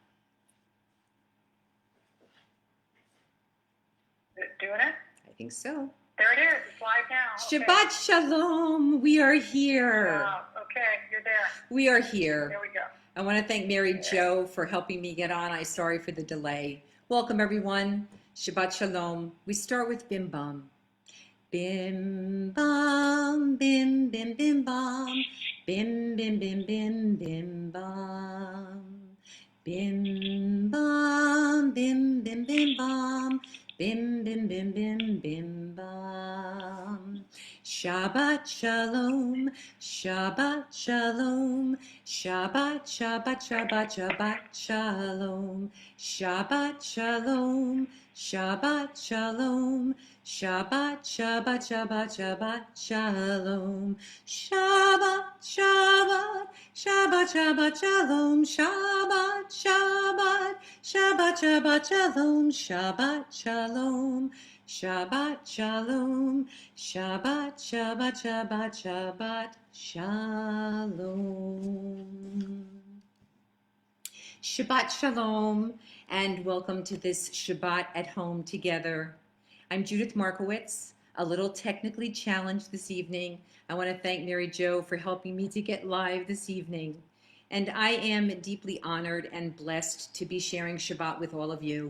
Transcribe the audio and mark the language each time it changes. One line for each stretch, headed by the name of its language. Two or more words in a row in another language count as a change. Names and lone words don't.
English: Is it doing it? I think so. There it is. It's live now. Okay.
Hebrew: שבת שלום.
English: We are here. Wow. Okay, you're there. We are here. There we go. I want to thank Mary Jo for helping me get on. I'm sorry for the delay. Welcome, everyone.
Hebrew: שבת שלום.
English: We start with Bim Bam. Bim Bam, Bim Bim Bim Bam, Bim Bim Bim Bim Bim Bam, Bim Bam, Bim Bim Bim Bam, Bim Bim Bim Bim Bim Bam.
Hebrew: שבת שלום, שבת שלום, שבת שבת שבת שבת שלום, שבת שלום, שבת שלום, שבת שבת שבת שבת שלום, שבת שבת שבת שבת שלום, שבת שבת שבת שבת שלום, שבת שלום, שבת שלום, שבת שבת שבת שבת שלום. שבת שלום,
English: and welcome to this Shabbat at home together. I'm Judith Markowitz, a little technically challenged this evening. I want to thank Mary Jo for helping me to get live this evening. And I am deeply honored and blessed to be sharing Shabbat with all of you.